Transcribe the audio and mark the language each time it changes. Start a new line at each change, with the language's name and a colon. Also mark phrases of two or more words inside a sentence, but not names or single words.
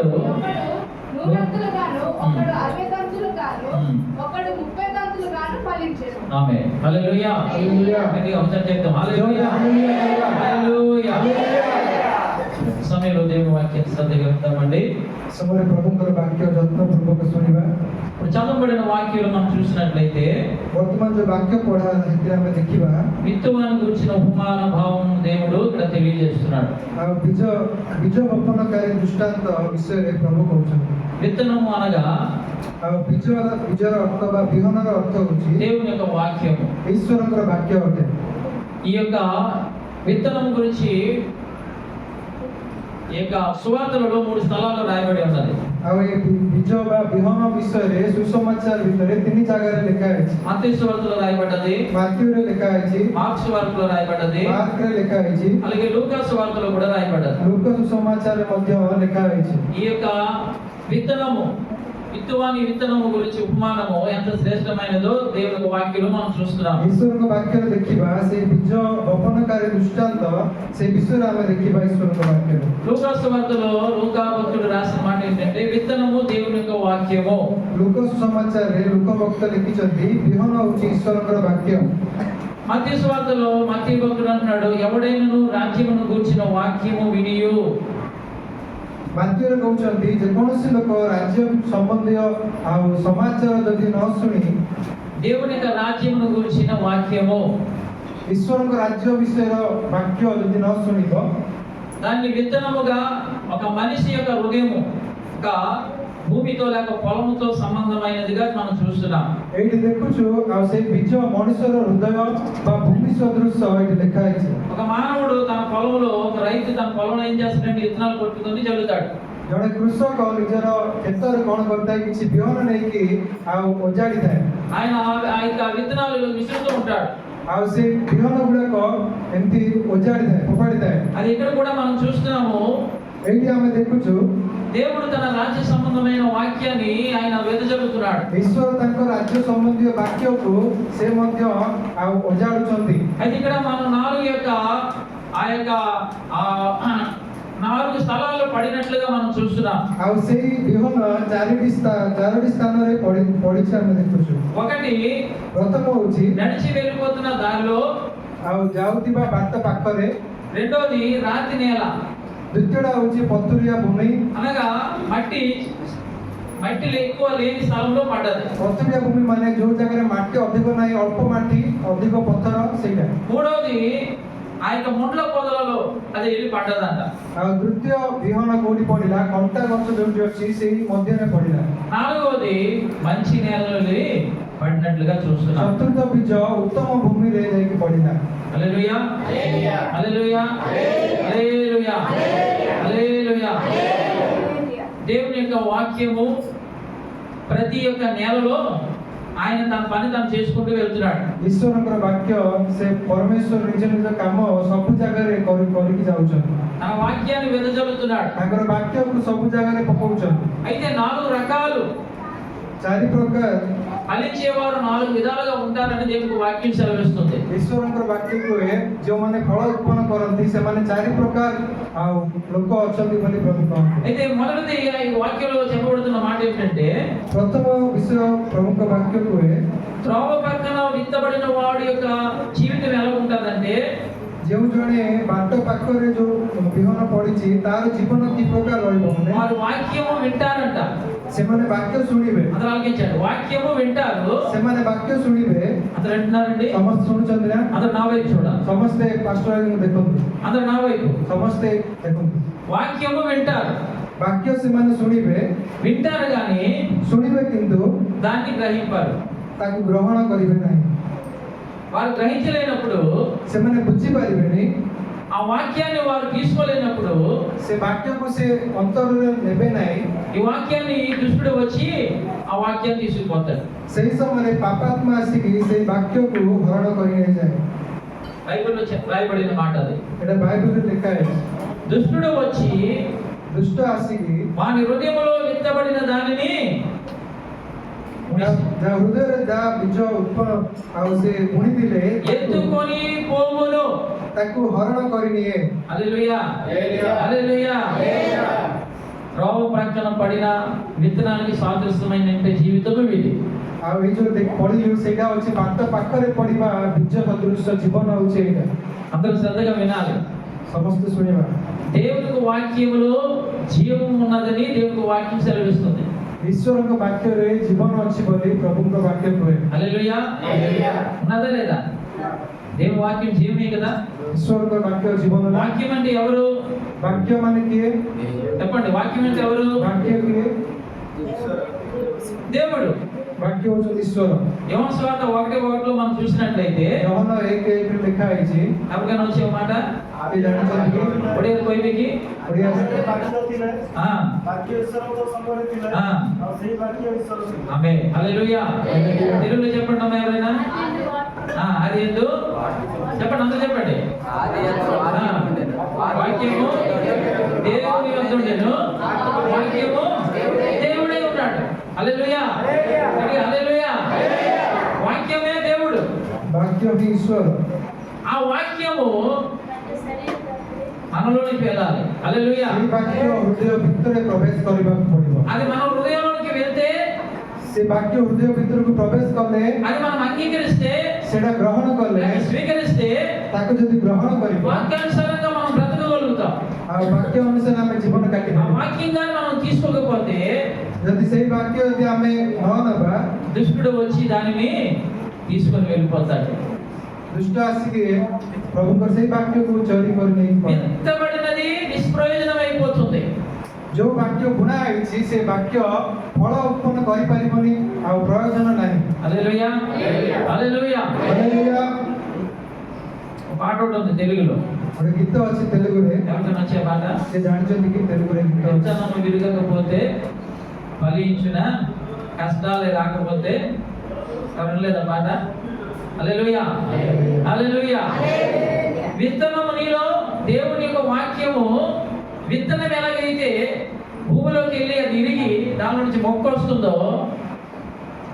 Telugu: 100 గాను, ఒకడు 60 దంతులు గాను, ఒకడు 30 దంతులు గాను ఫలించెను. ఆమేన్. హల్లెలూయా. హల్లెలూయా. ఇది అవసరం చేద్దాం. హల్లెలూయా. హల్లెలూయా. సమయంలో దేవుని వాక్యం శ్రద్ధగా విందామండి.
Odia: సమయ ప్రభుଙ୍କର ବାକ୍ୟ ଯତ୍ନପୂର୍ବକ ଶୁଣିବା।
Telugu: ఇప్పుడు చదవబడిన వాక్యాలు మనం చూసినట్లయితే
Odia: ବର୍ତ୍ତମାନ ଯୋଉ ବାକ୍ୟ ପଢା ସେଥିରେ ଆମେ ଦେଖିବା
Telugu: విత్తువాని గురించిన ఉపమాన భావం దేవుడు ఇక్కడ తెలియజేస్తున్నాడు.
Odia: ଆଉ ବୀଜ ବପନକାରୀ ଦୃଷ୍ଟାନ୍ତ ବିଷୟରେ ପ୍ରଭୁ କହୁଛନ୍ତି।
Telugu: విత్తనము అనగా
Odia: ଆଉ ବୀଜର ଅର୍ଥ ବା ବିହନର ଅର୍ଥ ହେଉଛି
Telugu: దేవుని యొక్క వాక్యము.
Odia: ଈଶ୍ୱରଙ୍କର ବାକ୍ୟ ଅଟେ।
Telugu: ఈ యొక్క విత్తనం గురించి ఈ యొక్క సువార్తలలో 3 స్థలాల్లో రాయబడి ఉన్నది.
Odia: ଆଉ ଏ ବୀଜ ବା ବିହନ ବିଷୟରେ ସୁସମାଚାର ଭିତରେ 3 ଜାଗାରେ ଲେଖା ହେଇଛି।
Telugu: మత్తయి సువార్తలో రాయబడ్డది,
Odia: ମାର୍କ୍ୟୁରେ ଲେଖା ହେଇଛି,
Telugu: మార్కు సువార్తలో రాయబడ్డది,
Odia: ମାର୍କରେ ଲେଖା ହେଇଛି,
Telugu: అలాగే లూకా సువార్తలో కూడా రాయబడ్డది.
Odia: లూక సుసమాచాରରେ ମଧ୍ୟ ଲେଖା ହେଇଛି।
Telugu: ఈ యొక్క విత్తనము, విత్తువాని విత్తనము గురించి ఉపమానము ఎంత శ్రేష్టమైనదో దేవుని వాక్యంలో మనం చూస్తున్నాం.
Odia: ଈଶ୍ୱରଙ୍କ ବାକ୍ୟରେ ଦେଖିବା ସେ ବୀଜ ବପନକାରୀ ଦୃଷ୍ଟାନ୍ତ ସେ ବିଷୟରେ ଆମେ ଦେଖିବା ଈଶ୍ୱରଙ୍କ ବାକ୍ୟରେ।
Telugu: లూకా సువార్తలో లూకా భక్తుడు రాసిన మాట ఏంటంటే విత్తనము దేవుని యొక్క వాక్యము.
Odia: ଲୁକ ସୁସମାଚାରରେ ଲୁକ ଭକ୍ତ ଲେଖିଛନ୍ତି ବିହନ ହେଉଛି ଈଶ୍ୱରଙ୍କର ବାକ୍ୟ।
Telugu: మత్తయి సువార్తలో మత్తయి భక్తుడు అంటున్నాడు ఎవడైనను రాజ్యమును గూర్చిన వాక్యము వినియు.
Odia: ମାତ୍ୟୁରେ କହୁଛନ୍ତି ଯେକୌଣସି ଲୋକ ରାଜ୍ୟ ସମ୍ବନ୍ଧୀୟ ଆଉ ସମାଚାର ଯଦି ନ ଶୁଣି
Telugu: దేవుని యొక్క రాజ్యమును గురించిన వాక్యము,
Odia: ଈଶ୍ୱରଙ୍କ ରାଜ୍ୟ ବିଷୟର ବାକ୍ୟ ଯଦି ନ ଶୁଣିବ
Telugu: దాన్ని విత్తనముగా ఒక మనిషి యొక్క హృదయము ఒక భూమితో లేక పొలముతో సంబంధమైనదిగా మనం చూస్తున్నాం.
Odia: ଏଇଠି ଦେଖୁଛୁ ଆଉ ସେଇ ବୀଜ ମଣିଷର ହୃଦୟ ବା ଭୂମି ସଦୃଶ ଏଇଠି ଲେଖା ହେଇଛି।
Telugu: ఒక మానవుడు తన పొలంలో, ఒక రైతు తన పొలంలో ఏం చేస్తాడంటే విత్తనాలు కొట్టుకొని చల్లుతాడు.
Odia: ଜଣେ କୃଷକ ନିଜର କ୍ଷେତରେ କଣ କରିଥାଏ କିଛି ବିହନ ନେଇକି ଆଉ ଓଜାଡ଼ିଥାଏ।
Telugu: ఆయన ఆ యొక్క విత్తనాలు విసురుతూ ఉంటాడు.
Odia: ଆଉ ସେ ବିହନ ଗୁଡାକ ଏମିତି ଓଜାଡ଼ିଥାଏ, ଫୋପାଡ଼ିଥାଏ।
Telugu: అది ఇక్కడ కూడా మనం చూస్తున్నాము.
Odia: ଏଇଠି ଆମେ ଦେଖୁଛୁ
Telugu: దేవుడు తన రాజ్య సంబంధమైన వాక్యాన్ని ఆయన వెదజల్లుతున్నాడు.
Odia: ଈଶ୍ୱର ତାଙ୍କ ରାଜ୍ୟ ସମ୍ବନ୍ଧୀୟ ବାକ୍ୟକୁ ସେ ମଧ୍ୟ ଆଉ ଓଜାଡୁଛନ୍ତି।
Telugu: అయితే ఇక్కడ మనం 4 యొక్క ఆ యొక్క ఆ 4 స్థలాల్లో పడినట్లుగా మనం చూస్తున్నాం.
Odia: ଆଉ ସେଇ ବିହନ ଚାରୋଟି ସ୍ଥାନରେ ପଡ଼ିଛି ଆମେ ଦେଖୁଛୁ।
Telugu: ఒకటి
Odia: ପ୍ରଥମ ହଉଛି
Telugu: నడిచి వెళ్ళిపోతున్న దారిలో,
Odia: ଆଉ ଯାଉଥିବା ବାଟ ପାଖରେ,
Telugu: రెండోది రాతి నేల
Odia: ଦ୍ୱିତୀୟଟା ହଉଛି ପଥୁରିଆ ଭୂମି।
Telugu: అనగా మట్టి ఎక్కువ లేని స్థలంలో పడ్డది।
Odia: ପଥୁରିଆ ଭୂମି ମାନେ ଯୋଉ ଜାଗାରେ ମାଟି ଅଧିକ ନାହିଁ, ଅଳ୍ପ ମାଟି ଅଧିକ ପଥର ସେଇଟା।
Telugu: మూడోది ఆ యొక్క ముండ్ల పొదలలో అది వెళ్ళి పడ్డదంట।
Odia: ଆଉ ଦ୍ୱିତୀୟ ବିହନ କୋଉଠି ପଡ଼ିଲା? କଣ୍ଟା ଗଛ ଯୋଉଠି ଅଛି ସେଇ ମଧ୍ୟରେ ପଡ଼ିଲା।
Telugu: నాలుగోది మంచి నేలలో పడినట్లుగా చూస్తున్నాం।
Odia: ଚତୁର୍ଥ ବୀଜ ଉତ୍ତମ ଭୂମିରେ ଯାଇକି ପଡ଼ିଲା।
Telugu: హల్లెలూయా హల్లెలూయా హల్లెలూయా హల్లెలూయా। దేవుని యొక్క వాక్యము ప్రతి ఒక్క నేలలో ఆయన తన పని తాను చేసుకుంటూ వెళ్తున్నాడు।
Odia: ଈଶ୍ୱରଙ୍କର ବାକ୍ୟ ସେ ପରମେଶ୍ୱର ନିଜ ନିଜ କାମ ସବୁ ଜାଗାରେ କରିକି ଯାଉଛନ୍ତି।
Telugu: తన వాక్యాన్ని వెదజల్లుతున్నాడు।
Odia: ତାଙ୍କର ବାକ୍ୟକୁ ସବୁ ଜାଗାରେ ପକଉଛନ୍ତି।
Telugu: అయితే 4 రకాలు
Odia: 4 ପ୍ରକାର
Telugu: ఫలించేవారు 4 విధాలుగా ఉంటారని దేవుని వాక్యం సెలవిస్తుంది।
Odia: ଈଶ୍ୱରଙ୍କର ବାକ୍ୟ କୁହେ ଯେଉଁମାନେ ଫଳ ଉତ୍ପନ୍ନ କରନ୍ତି ସେମାନେ 4 ପ୍ରକାର ଆଉ ଲୋକ ଅଛନ୍ତି ବୋଲି ପ୍ରଭୁ କହନ୍ତି।
Telugu: అయితే మొదటిది ఈ వాక్యంలో చెప్పబడుతున్న మాట ఏంటంటే,
Odia: ପ୍ରଥମ ବିଷୟ ପ୍ରଭୁଙ୍କ ବାକ୍ୟ କୁହେ
Telugu: త్రోవ పక్కన విత్తబడిన వాడి యొక్క జీవితం ఎలా ఉంటుందంటే,
Odia: ଯେଉଁ ଜଣେ ବାଟ ପାଖରେ ଯୋଉ ବିହନ ପଡ଼ିଛି ତାର ଜୀବନ କି ପ୍ରକାର ରହିବ?
Telugu: వారు వాక్యము వింటారంట।
Odia: ସେମାନେ ବାକ୍ୟ ଶୁଣିବେ।
Telugu: అందరూ ఆలకించండి, వాక్యము వింటారు।
Odia: ସେମାନେ ବାକ୍ୟ ଶୁଣିବେ।
Telugu: అందరూ వింటున్నారండి?
Odia: ସମସ୍ତେ ଶୁଣୁଛନ୍ତି ନା?
Telugu: అందరూ నా వైపు చూడాలి।
Odia: ସମସ୍ତେ ପାଷ୍ଟର ଦେଖନ୍ତୁ,
Telugu: అందరూ నా వైపు।
Odia: ସମସ୍ତେ ଦେଖନ୍ତୁ।
Telugu: వాక్యము వింటారు,
Odia: ବାକ୍ୟ ସେମାନେ ଶୁଣିବେ,
Telugu: వింటారు కానీ
Odia: ଶୁଣିବେ କିନ୍ତୁ
Telugu: దాన్ని గ్రహింపరు।
Odia: ତାକୁ ଗ୍ରହଣ କରିବେ ନାହିଁ।
Telugu: వారు గ్రహించలేనప్పుడు,
Odia: ସେମାନେ ବୁଝିପାରିବେନି।
Telugu: ఆ వాక్యాన్ని వారు తీసుకోలేనప్పుడు,
Odia: ସେ ବାକ୍ୟକୁ ସେ ଅନ୍ତରରେ ନେବେ ନାହିଁ।
Telugu: ఈ వాక్యాన్ని దుష్టుడు వచ్చి ఆ వాక్యాన్ని తీసుకుపోతాడు।
Odia: ସେହି ସମୟରେ ପାପାତ୍ମା ଆସିକି ସେଇ ବାକ୍ୟକୁ ହରଣ କରି ନେଇଯାଏ।
Telugu: బైబిల్లో రాయబడిన మాట అది।
Odia: ଏଇଟା ବାଇବଲରେ ଲେଖା ହେଇଛି।
Telugu: దుష్టుడు వచ్చి
Odia: ଦୁଷ୍ଟ ଆସିକି
Telugu: వాని హృదయంలో విత్తబడిన దానిని
Odia: ଯାହା ହୃଦୟରେ ଯାହା ବୀଜ ଉତ୍ପନ୍ନ ଆଉ ସେ ବୁଣିଥିଲେ
Telugu: ఎత్తుకొని పోవును।
Odia: ତାକୁ ହରଣ କରି ନିଏ।
Telugu: హల్లెలూయా హల్లెలూయా। త్రోవ ప్రక్కన పడిన విత్తనానికి సాదృశ్యమైన జీవితం ఇది।
Odia: ଆଉ ଏଇ ଯୋଉ ପଢିଲୁ ସେଇଟା ହଉଛି ବାଟ ପାଖରେ ପଡିବା ବୀଜ ସଦୃଶ ଜୀବନ ହଉଛି ଏଇଟା।
Telugu: అందరూ శ్రద్ధగా వినాలి।
Odia: ସମସ୍ତେ ଶୁଣିବା।
Telugu: దేవుని వాక్యములో జీవం ఉన్నదని దేవుని వాక్యం సెలవిస్తుంది।
Odia: ଈଶ୍ୱରଙ୍କ ବାକ୍ୟରେ ଜୀବନ ଅଛି ବୋଲି ପ୍ରଭୁଙ୍କ ବାକ୍ୟ କୁହେ।
Telugu: హల్లెలూయా ఉన్నదా లేదా? దేవుని వాక్యం జీవమే కదా।
Odia: ଈଶ୍ୱରଙ୍କ ବାକ୍ୟ ଜୀବନ।
Telugu: వాక్యం అంటే ఎవరు?
Odia: ବାକ୍ୟ ମାନେ କିଏ?
Telugu: చెప్పండి, వాక్యం అంటే ఎవరు?
Odia: ବାକ୍ୟ କିଏ?
Telugu: దేవుడు।
Odia: ବାକ୍ୟ ହଉଛନ୍ତି ଈଶ୍ୱର।
Telugu: యోహాను సువార్త 1:1 మనం చూసినట్లయితే
Odia: ଯହନ 1:1 ଲେଖା ହେଇଛି।
Telugu: आपका వచ్చే మాట
Odia: କିଏ ଜାଣିଛନ୍ତି କି? ଓଡ଼ିଆ କହିବେ କି? ଓଡ଼ିଆ
Telugu: ఆమె హల్లెలూయా। తెలుగులో చెప్పండి అమ్మ ఎవరైనా? అది ఎందు చెప్పండి, అందరూ చెప్పండి। వాక్యము దేవుని యొద్ద ఉండెను, వాక్యము దేవుడే ఉన్నాడు। హల్లెలూయా హల్లెలూయా। వాక్యమే దేవుడు।
Odia: ବାକ୍ୟ ହିଁ ଈଶ୍ୱର।
Telugu: ఆ వాక్యము మనలోనికి వెళ్ళాలి। హల్లెలూయా।
Odia: এই ବାକ୍ୟ ହୃଦୟ ଭିତରେ ପ୍ରବେଶ କରିବାକୁ ପଡିବ।
Telugu: అది మన హృదయంలోనికి వెళ్తే,
Odia: ସେ ବାକ୍ୟ ହୃଦୟ ଭିତରକୁ ପ୍ରବେଶ କଲେ,
Telugu: అది మనం అంగీకరిస్తే,
Odia: ସେଟା ଗ୍ରହଣ କଲେ,
Telugu: దాన్ని స్వీకరిస్తే
Odia: ତାକୁ ଯଦି ଗ୍ରହଣ କରିବା
Telugu: వాక్యానుసారంగా మనం బ్రతకగలుగుతాం।
Odia: ଆଉ ବାକ୍ୟ ଅନୁସାରେ ଆମେ ଜୀବନ ఆ କାଟିବା।
Telugu: వాక్యంగా మనం తీసుకోకపోతే
Odia: ଯଦି ସେଇ ବାକ୍ୟ ଯଦି ଆମେ ନ ନେବା,
Telugu: దుష్టుడు వచ్చి దానిని తీసుకొని వెళ్ళిపోతాడు।
Odia: ଦୁଷ୍ଟ ଆସିକି ପ୍ରଭୁଙ୍କର ସେଇ ବାକ୍ୟକୁ ଚୋରି କରି ନେଇ ପଳାଏ।
Telugu: విత్తబడినది నిష్ప్రయోజనం అయిపోతుంది।
Odia: ଯୋଉ ବାକ୍ୟ ବୁଣା ହେଇଛି ସେ ବାକ୍ୟ ଫଳ ଉତ୍ପନ୍ନ କରିପାରିବନି, ଆଉ ପ୍ରୟୋଜନ ନାହିଁ।
Telugu: హల్లెలూయా హల్లెలూయా।
Odia: ହାଲେଲୁୟା।
Telugu: పాట ఒకటి ఉంది తెలుగులో,
Odia: ଗୋଟେ ଗୀତ ଅଛି ତେଲୁଗୁରେ।
Telugu: ఎవరికైనా వచ్చే పాట?
Odia: ସେ ଜାଣିଛନ୍ତି କି ତେଲୁଗୁରେ ଗୀତ ଅଛି?
Telugu: విత్తనము విరగకపోతే, ఫలించిన కష్టాలే రాకపోతే, ఎవరు లేదా పాట? హల్లెలూయా హల్లెలూయా। విత్తనము నీలో దేవుని యొక్క వాక్యము విత్తనం ఎలాగైతే భూమిలోకి వెళ్ళి అది ఇరిగి దాని నుంచి మొక్క వస్తుందో,